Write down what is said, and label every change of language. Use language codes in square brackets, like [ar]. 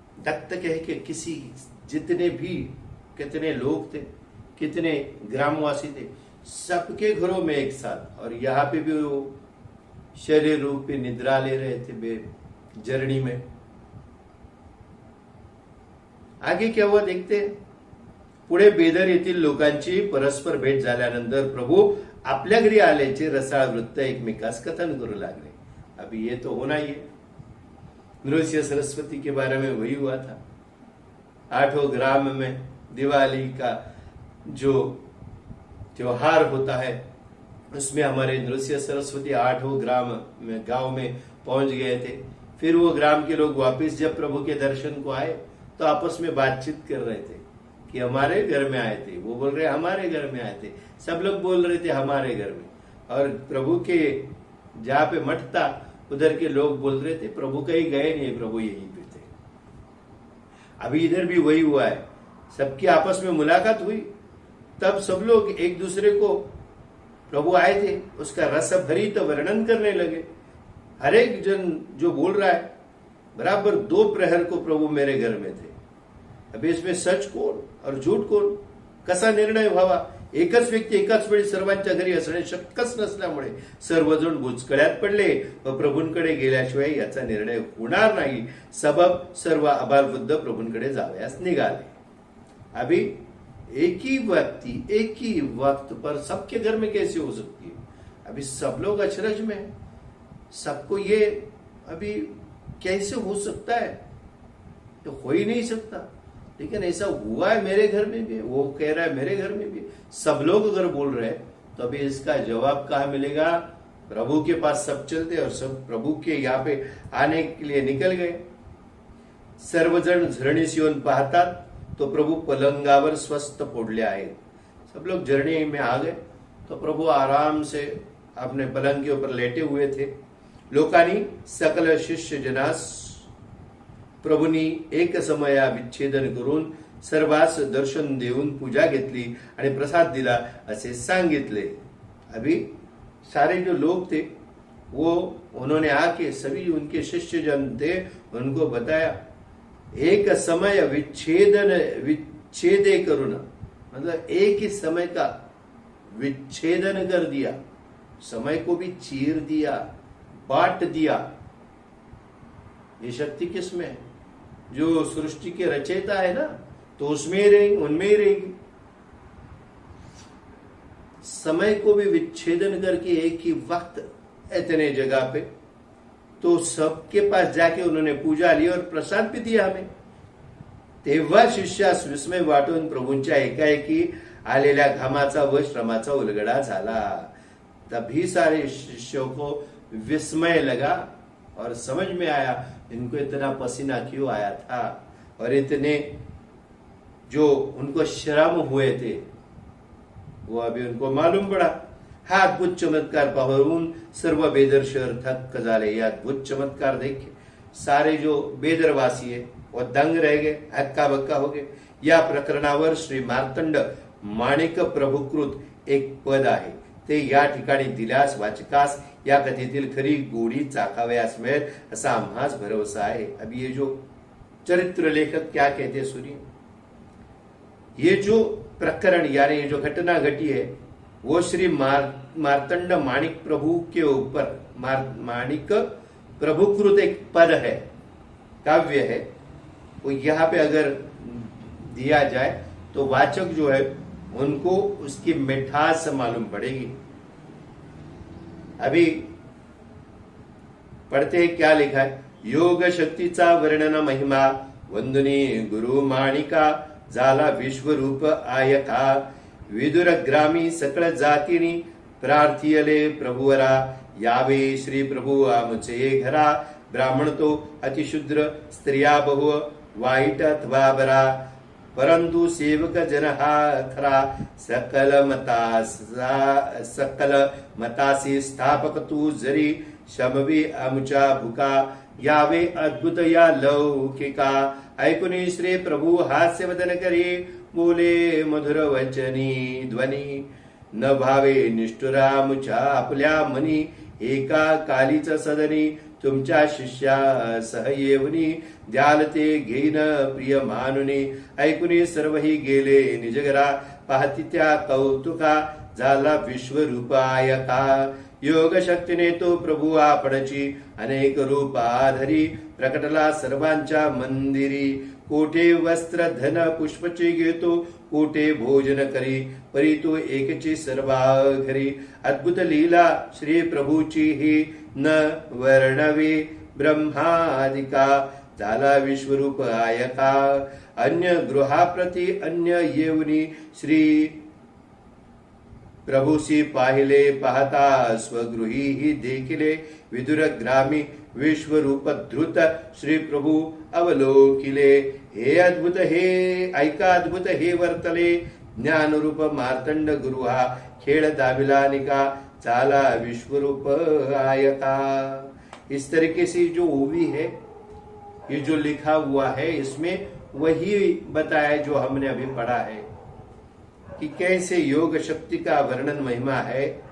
[hi] दत्त कह के किसी जितने भी कितने लोग थे, कितने ग्रामवासी थे, सबके घरों में एक साथ, और यहाँ पे भी वो शरीर रूपी निद्रा ले रहे थे जर्नी में। आगे क्या हुआ देखते हैं। [mr] पुढे बेदर येथील लोकांची परस्पर भेट झाल्यानंतर प्रभू आपल्या घरी आल्याचे रसाळ वृत्त एकमेकास कथन करू लागले। [hi] अभी ये तो होना ही है। नृसिंह सरस्वती के बारे में वही हुआ था। 8 ग्राम में दिवाली का जो त्योहार होता है उसमें हमारे नृसिंह सरस्वती 8 ग्राम में गांव में पहुंच गए थे। फिर वो ग्राम के लोग वापस जब प्रभु के दर्शन को आए तो आपस में बातचीत कर रहे थे कि हमारे घर में आए थे, वो बोल रहे हमारे घर में आए थे, सब लोग बोल रहे थे हमारे घर में। और प्रभु के जहाँ पे मठ था उधर के लोग बोल रहे थे प्रभु कहीं गए नहीं, प्रभु यहीं पे थे। अभी इधर भी वही हुआ है, सबकी आपस में मुलाकात हुई, तब सब लोग एक दूसरे को प्रभु आए थे उसका रस भरित वर्णन करने लगे। हर एक जन जो बोल रहा है बराबर 2 प्रहर को प्रभु मेरे घर में थे। अभी इसमें [mr] सच कोण और झूठ कोण कसा निर्णय व्हावा? एकच व्यक्ती एकाच वेळी सर्वांच्या घरी असणे शक्यच नसल्यामुळे सर्वजण बुचकळ्यात पडले व प्रभूंकडे गेल्याशिवाय याचा निर्णय होणार नाही। सबब सर्व आबालवृद्ध प्रभूंकडे जावयास निघाले। [hi] अभी एक ही वक्त पर सबके घर में कैसे हो सकती है? अभी सब लोग अचरज में हैं, सबको ये अभी कैसे हो सकता है? तो हो ही नहीं सकता। लेकिन ऐसा हुआ है मेरे घर में भी, वो कह रहा है मेरे घर में भी, सब लोग अगर बोल रहे हैं तो अभी इसका जवाब कहाँ मिलेगा? प्रभु के पास सब चलते और सब प्रभु के यहाँ पे आने के लिए निकल गए। [mr] सर्वजण झरणीस येऊन पाहतात तो प्रभु पलंगावर स्वस्थ पडले आहेत। [hi] सब लोग झरने में आ गए तो प्रभु आराम से अपने पलंग के ऊपर लेटे हुए थे। [mr] लोकांनी सकल शिष्य जनास प्रभूंनी एक समया विच्छेदन करून सर्वांस दर्शन देऊन पूजा घेतली आणि प्रसाद दिला असे सांगितले। [hi] अभी सारे जो लोग थे वो उन्होंने आके सभी उनके शिष्य जन थे उनको बताया, एक समय विच्छेदे करुणा, मतलब एक ही समय का विच्छेदन कर दिया, समय को भी चीर दिया, बांट दिया। ये शक्ति किसमें है? जो सृष्टि के रचयिता है ना, तो उसमें रहेगी, उनमें ही रहेगी। समय को भी विच्छेदन करके एक ही वक्त इतने जगह पे, तो सबके पास जाके उन्होंने पूजा ली और प्रसाद भी दिया हमें। [mr] तेव्हा शिष्यास विस्मय वाटून प्रभूंच्या एकाएकी आलेल्या घामाचा व श्रमाचा उलगडा झाला। [hi] तभी सारे शिष्यों को विस्मय लगा और समझ में आया इनको इतना पसीना क्यों आया था और इतने जो उनको श्रम हुए थे वो अभी उनको मालूम पड़ा। [mr] हा अद्भुत चमत्कार पाहून सर्व बेदर शहर थक्क झाले। [hi] ये अद्भुत चमत्कार देख सारे जो बेदरवासी है वो दंग रह गए, हक्का बक्का हो गए। [mr] या प्रकरणावर श्री मार्तंड माणिक प्रभुकृत एक पद आहे, ते या ठिकाणी दिल्यास वाचकास या कथेतील खरी गोडी चाखावयास मिळेल असा आम्हास भरोसा आहे। [hi] अभी ये जो चरित्र लेखक क्या कहते सुनिए। ये जो प्रकरण यानी ये जो घटना घटी है वो श्री मार्तंड माणिक प्रभु के ऊपर माणिक प्रभुकृत एक पद है, काव्य है, वो यहाँ पे अगर दिया जाए तो वाचक जो है उनको उसकी मिठास मालूम पड़ेगी। अभी पढ़ते हैं क्या लिखा है। [mr] योग शक्तीचा वर्णन महिमा वंदनी गुरु माणिका झाला विश्वरूप आयका। विदुर ग्रामी सकळ जातीनी प्रार्थियले प्रभुवरा यावे श्री प्रभु आमचे घरा। ब्राह्मण तो अतिशूद्र स्त्रिया बहु वाईट अथवा बरा परंतु सेवक जन हा खरा। सकल मतासी स्थापक तू जरी शमवी आमच्या भुका। यावे अद्भुत या लौकिका ऐकुनी श्री प्रभु हास्य वदन करी। बोले मधुर वचनी ध्वनी न भावे निष्ठुरामुच्या आपल्या मनी। एका कालीच सदनी तुमच्या शिष्या सहयेवनी। द्याल ते घेईन प्रिय मानुनी ऐकुनी सर्वही गेले निजगरा। पाहती त्या कौतुका झाला विश्वरूपायका। योग शक्तीने तो प्रभू आपणची अनेक रूपाधरी प्रकटला सर्वांच्या मंदिरी। कोठे वस्त्र धन पुष्पचे घेतो कोठे भोजन करी परी तो एकची सर्वा घरी। अद्भुत लीला श्री प्रभूची ही न वर्णवे ब्रह्मादिका। झाला विश्वरूप आयका अन्य गृहाप्रती अन्य येवनी। श्री प्रभूसी पाहिले पाहता स्वगृही ही देखिले। विदुर ग्रामी विश्वरूप धृत श्री प्रभु अवलोकिले. हे अद्भुत हे ऐका अद्भुत हे वर्तले. ज्ञानरूप मार्तंड गुरु हा खेळ दाविला निका. चाला विश्वरूप आयका. [hi] इस तरीके से जो ओवी है, ये जो लिखा हुआ है, इसमें वही बताया जो हमने अभी पढ़ा है कि कैसे योग शक्ति का वर्णन महिमा है.